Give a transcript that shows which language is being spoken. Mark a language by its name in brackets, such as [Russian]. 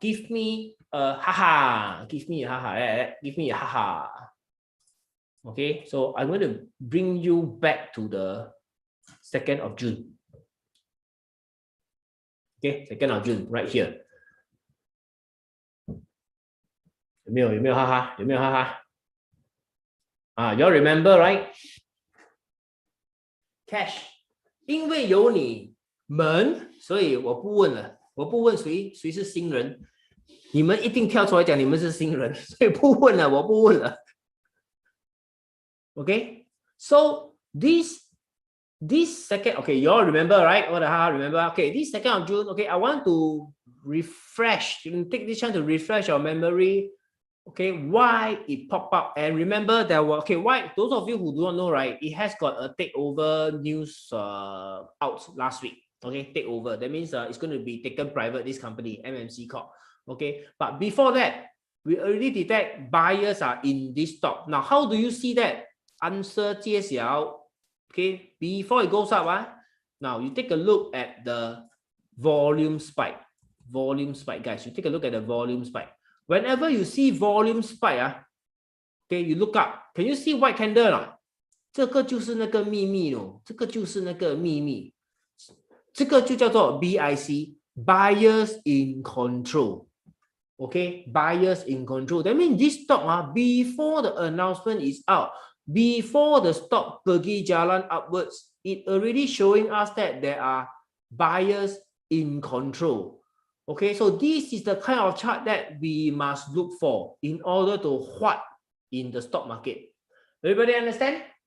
[English] Give me a haha. Give me a haha. Okay, so I'm going to bring you back to the 2nd of June. Okay, 2nd of June, right here. [Chinese] 有没有哈哈？有没有哈哈？ [English] you all remember, right? Cash. [Chinese] 因为有你们，所以我不问了。我不问谁是新人，你们一定跳出来讲你们是新人，所以不问了，我不问了。 [English] Okay, so this second, okay, you all remember, right? What the hell, remember? Okay, this 2nd of June, okay, I want to refresh, you can take this chance to refresh your memory. Okay, why it popped up? And remember there were, okay, why, those of you who do not know, right, it has got a takeover news out last week. Okay, takeover, that means it's going to be taken private, this company, MMC Corp. Okay, but before that, we already detect buyers are in this stock. Now, how do you see that? Answer [Chinese] 揭晓. [English] Okay, before it goes up, now you take a look at the volume spike. Volume spike, guys. You take a look at the volume spike. Whenever you see volume spike, okay, you look up. Can you see white candle? [Chinese] 这个就是那个秘密咯，这个就是那个秘密，这个就叫做 BIC, [English] buyers in control. Okay, buyers in control. That means this stock before the announcement is out, before the stock [Malay] pergi jalan [English] upwards, it already showing us that there are buyers in control. Okay, so this is the kind of chart that we must look for in order to what in the stock market. Everybody understand?